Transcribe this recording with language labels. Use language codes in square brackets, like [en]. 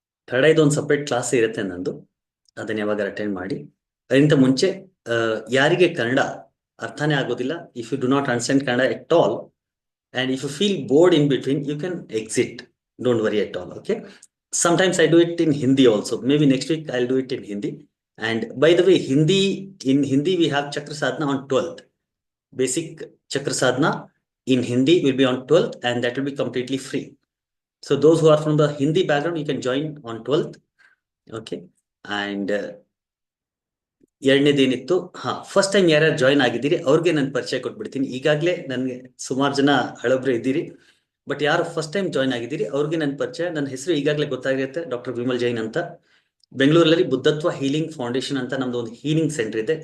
[kn] Third ಐದು ಒಂದು separate class ಇರುತ್ತೆ ನಂದು, ಅದನ್ನ ಯಾವಾಗ ಅಟೆಂಡ್ ಮಾಡಿ. ಅದಕ್ಕಿಂತ ಮುಂಚೆ ಯಾರಿಗೆ ಕನ್ನಡ ಅರ್ಥನೇ ಆಗೋದಿಲ್ಲ, [en] If you do not understand Kannada at all, and if you feel bored in between, you can exit, don't worry at all. Okay, sometimes I do it in Hindi also. Maybe next week I'll do it in Hindi. And by the way, in Hindi we have Chakra Sadhana on 12th. Basic Chakra Sadhana in Hindi will be on 12th, and that will be completely free. So those who are from the Hindi background, you can join on 12th. Okay, and [kn] ಎರಡನೇದೇನಿತ್ತು, first time ಯಾರ್ಯಾರು join ಆಗಿದ್ದೀರಿ ಅವ್ರಿಗೆ ನಾನು ಪರಿಚಯ ಕೊಟ್ಬಿಡ್ತೀನಿ. ಈಗಾಗಲೇ ನನಗೆ ಸುಮಾರು ಜನ ಹಳಬ್ರು ಇದ್ದೀರಿ, ಬಟ್ ಯಾರು ಫಸ್ಟ್ ಟೈಮ್ ಜಾಯ್ನ್ ಆಗಿದ್ದೀರಿ ಅವ್ರಿಗೆ ನನ್ನ ಪರಿಚಯ. ನನ್ನ ಹೆಸರು ಈಗಾಗಲೇ ಗೊತ್ತಾಗಿರುತ್ತೆ, ಡಾಕ್ಟರ್ ವಿಮಲ್ ಜೈನ್ ಅಂತ. ಬೆಂಗಳೂರಲ್ಲಿ ಬುದ್ಧತ್ವ ಹೀಲಿಂಗ್ ಫೌಂಡೇಶನ್ ಅಂತ ನಮ್ದು ಒಂದು ಹೀಲಿಂಗ್ ಸೆಂಟರ್ ಇದೆ.